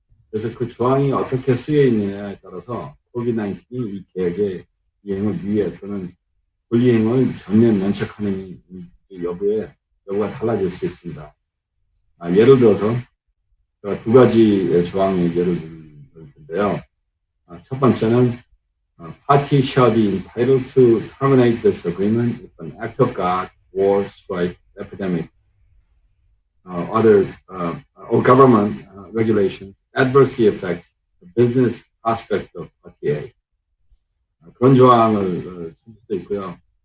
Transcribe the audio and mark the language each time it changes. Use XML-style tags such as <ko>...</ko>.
<ko>그래서 그 조항이 어떻게 쓰여 있느냐에 따라서 COVID-19이 이 계약의 이행을 위해 또는 불이행을 전면 면책하는 여부가 달라질 수 있습니다. 예를 들어서 제가 두 가지 조항의 예를 들 텐데요. 첫 번째는</ko> <en>party shall be entitled to terminate this agreement if an act of God, war, strike, epidemic, or government regulations adversely affects the business aspect of party A.</en> <ko>그런 조항을 찾을 수 있고요.</ko>